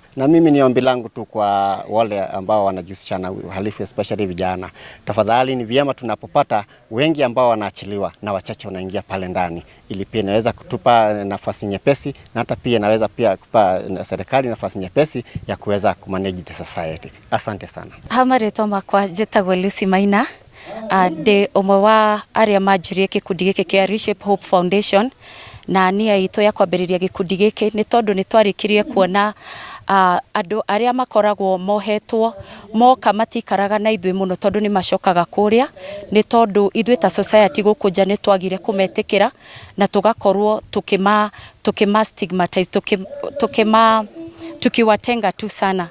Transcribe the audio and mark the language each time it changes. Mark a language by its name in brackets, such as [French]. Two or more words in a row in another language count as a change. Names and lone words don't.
[Swahili] Na mimi ni ombi langu tu kwa wale ambao wanajihusisha na uhalifu, especially vijana, tafadhali ni vyema tunapopata wengi ambao wanaachiliwa na wachache wanaingia pale ndani, ili pia inaweza kutupa nafasi nyepesi, na hata pia inaweza pia kupa serikali nafasi nyepesi ya kuweza kumanage [English] the society. [Swahili] Asante sana. [Kikuyu] Hamaretwo makwa njĩtagwo Lucy Maina, ndĩ ũmwe wa arĩa manjirie gĩkundi gĩkĩ kĩa Reshape Hope Foundation, na nia itũ ya kwambĩrĩria gĩkundi gĩkĩ nĩ tondũ nĩ twarĩkirie kuona andũ arĩa makoragwo mohetwo moka matikaraga na ithuĩ mũno tondũ nĩ macokaga kũrĩa, nĩ tondũ ithuĩ ta society gũkũ nja nĩ twagire kũmetĩkĩra na tũgakorwo tukima stigmatize, [Swahili] tukiwatenga tu sana.